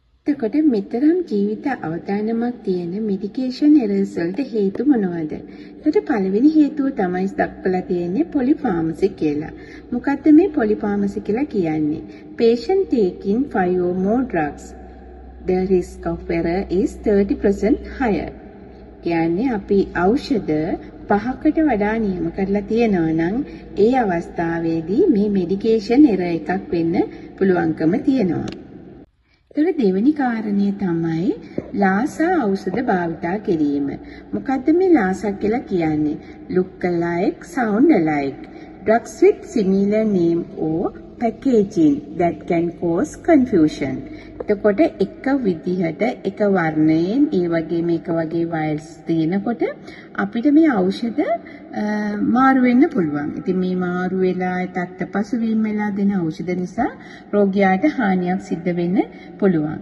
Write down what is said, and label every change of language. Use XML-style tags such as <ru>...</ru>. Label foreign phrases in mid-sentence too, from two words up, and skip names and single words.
<si>එතකොට මෙතරම් ජීවිත අවදානමක් තියෙන</si> <en>medication errors</en> <si>වලට හේතු මොනවද? ඒකට පළවෙනි හේතුව තමයි දක්වලා තියෙන්නේ පොලිෆාමසි කියලා. මොකද්ද මේ පොලිෆාමසි කියලා කියන්නේ?</si> <en>Patient taking 5 or more drugs. The risk of error is 30% higher.</en> <si>කියන්නේ අපි ඖෂධ 5කට වඩා නියම කරලා තියෙනවා නම් ඒ අවස්ථාවේදී මේ</si> <en>medication error</en> <si>එකක් වෙන්න පුළුවන්කම තියෙනවා. ඒතර දෙවෙනි කාරණය තමයි ලාසා ඖෂධ භාවිතා කිරීම. මොකද්ද මේ ලාසා කියලා කියන්නේ?</si> <en>Look alike, sound alike. Drugs with similar name or packaging that can cause confusion.</en> <si>එතකොට එක විදිහට එක වර්ණයෙන් ඒ වගේම එක වගේ වයල්ස් තියෙනකොට අපිට මේ ඖෂධ මාරු වෙන්න පුළුවන්. ඉතින් මේ මාරු වෙලා තත්ත පසුබිම් වෙලා දෙන ඖෂධ නිසා රෝගියාට හානියක් සිද්ධ වෙන්න පුළුවන්.</si>